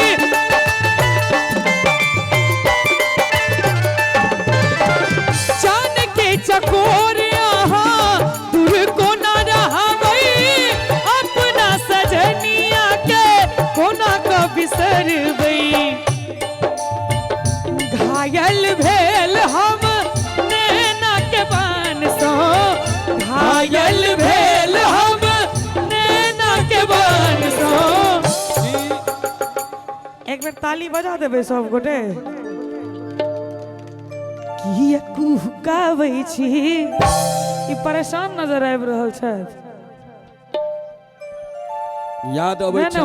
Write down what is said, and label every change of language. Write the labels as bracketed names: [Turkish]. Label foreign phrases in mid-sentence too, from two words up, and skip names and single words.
[Maithili] चान के चकोर आहा दूर को न रावई, अपना सजनिया के कोना को बिसरबई, घायल भेल हम नैना के बान सो, घायल भेल हम नैना के बान सो। एक बेर ताली बजा देबै सब गोटे। किया कुहुकाबै छी, ई परेशान नजर आबि रहल छथि। याद अबै छै